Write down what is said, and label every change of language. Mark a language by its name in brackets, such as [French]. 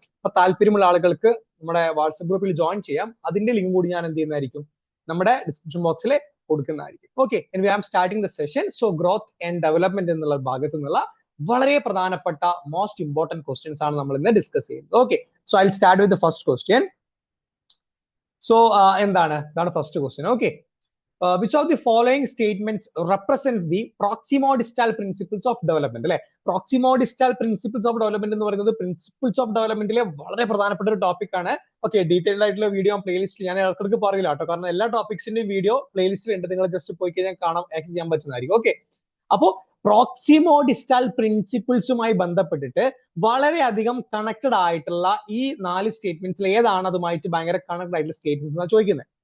[Malayalam] അപ്പൊ താല്പര്യമുള്ള ആളുകൾക്ക് നമ്മുടെ വാട്സ്ആപ്പ് ഗ്രൂപ്പിൽ ജോയിൻ ചെയ്യാം. അതിന്റെ ലിങ്ക് കൂടി ഞാൻ എന്ത് ചെയ്യുന്നതായിരിക്കും നമ്മുടെ ഡിസ്ക്രിപ്ഷൻ ബോക്സിൽ കൊടുക്കുന്നതായിരിക്കും. [English] Okay, and we am starting the session. [Malayalam] Growth and development എന്നുള്ള ഭാഗത്തു നിന്നുള്ള വളരെ പ്രധാനപ്പെട്ട മോസ്റ്റ് ഇമ്പോർട്ടന്റ് ക്വസ്റ്റ്യൻസ് ആണ് നമ്മൾ ഇന്ന് ഡിസ്കസ് ചെയ്യുന്നത്. [English] Okay, I will start with the first question. [Malayalam] ഇതാണ് first question. [English] Okay, which of the following statements represents the proximo-distal principles of development? [Malayalam] അല്ലെ, proximo-distal principles of development എന്ന് പറയുന്നത് പ്രിൻസിപ്പിൾസ് ഓഫ് ഡെവലപ്മെന്റിലെ വളരെ പ്രധാനപ്പെട്ട ഒരു ടോപ്പിക് ആണ്. ഓക്കെ, ഡീറ്റെയിൽഡ് ആയിട്ടുള്ള video playlist ഞാൻ ഇടയ്ക്കിടയ്ക്ക് പറയില്ല കേട്ടോ, കാരണം എല്ലാ ടോപ്പിക്സിന്റെയും വീഡിയോ പ്ലേലിസ്റ്റിൽ ഉണ്ട്. നിങ്ങൾ ജസ്റ്റ് പോയി കഴിഞ്ഞാൽ കാണാം, ആക്സസ് ചെയ്യാൻ പറ്റുന്നതായിരിക്കും. ഓക്കെ, അപ്പോ പ്രോക്സിമോ-ഡിസ്റ്റാൽ പ്രിൻസിപ്പിൾസുമായി ബന്ധപ്പെട്ടിട്ട് വളരെയധികം കണക്റ്റഡ് ആയിട്ടുള്ള ഈ 4 സ്റ്റേറ്റ്മെന്റ്സിൽ ഏതാണ് അതുമായിട്ട് ഭയങ്കര കണക്റ്റഡ് ആയിട്ടുള്ള സ്റ്റേറ്റ്മെന്റ്സ് എന്നാണ് ചോദിക്കുന്നത്.